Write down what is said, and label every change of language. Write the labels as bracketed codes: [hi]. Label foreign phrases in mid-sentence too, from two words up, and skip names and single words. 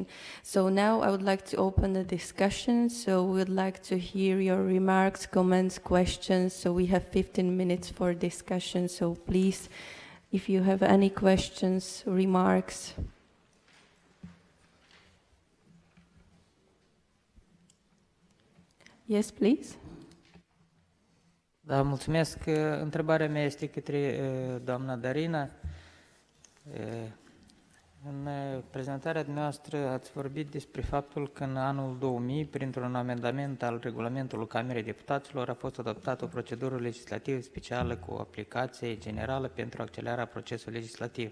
[en] So now I would like to open the discussion. So we would like to hear your remarks, comments, questions. So we have 15 minutes for discussion. So please, if you have any questions, remarks. Yes, please. [ro] Da, mulțumesc. Întrebarea mea este către doamna Darina. În prezentarea dumneavoastră ați vorbit despre faptul că în anul 2000, printr-un amendament al regulamentului Camerei Deputaților, a fost adoptată o procedură legislativă specială cu o aplicație generală pentru accelerarea procesului legislativ.